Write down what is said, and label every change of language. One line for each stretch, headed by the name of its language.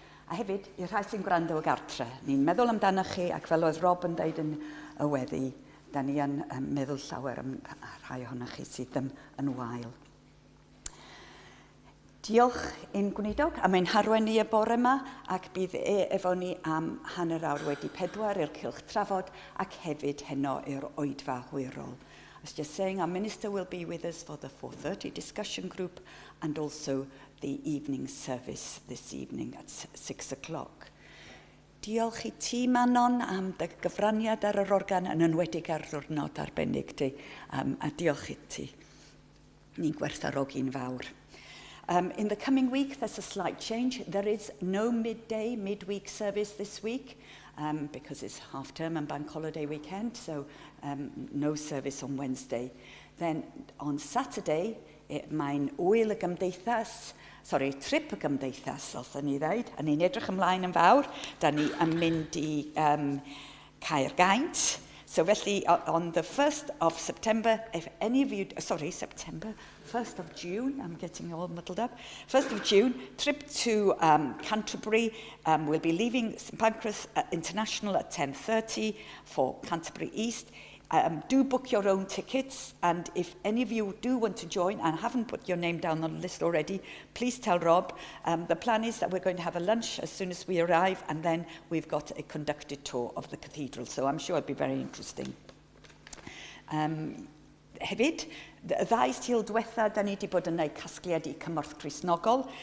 Welsh: A hefyd, i'r rhai sy'n gwrando o gartre, ni'n meddwl amdano chi ac fel oedd Rob yn deud yn y weddi, da ni yn meddwl llawer am rhai ohonych chi sydd yn wael. Diolch i'n gwneudog am ein harwen ni y bore yma ac bydd efo ni am hanner awr wedi 4 i'r cylch trafod ac hefyd heno i'r oedfa hwyrol.
English: As just saying, our minister will be with us for the 4:30 discussion group and also the evening service this evening at 6 o'clock.
Welsh: Diolch i ti, Manon, am dy gyfraniad ar yr organ yn enwedig ar ddwrnod arbennig ti. A diolch i ti. Ni'n gwerthfawrogi'n fawr.
English: In the coming week, there's a slight change. There is no midweek service this week because it's half-term and bank holiday weekend, so no service on Wednesday. Then on Saturday,
Welsh: mae'n wyl y gymdeithas, trip y gymdeithas, os ni ddeud, a ni'n edrych ymlaen yn fawr. Da ni yn mynd i Caergaint.
English: So felly, on the 1st of September, if any of you, 1st of June, I'm getting all muddled up. 1st of June, trip to Canterbury. We'll be leaving St Pancras International at 10:30 for Canterbury East. Do book your own tickets, and if any of you do want to join and haven't put your name down on the list already, please tell Rob. The plan is that we're going to have a lunch as soon as we arrive, and then we've got a conducted tour of the cathedral, so I'm sure it'll be very interesting.
Welsh: Hefyd, ddau stil diwetha, da ni wedi bod yn gwneud casgliad i cymorth Cristnogol.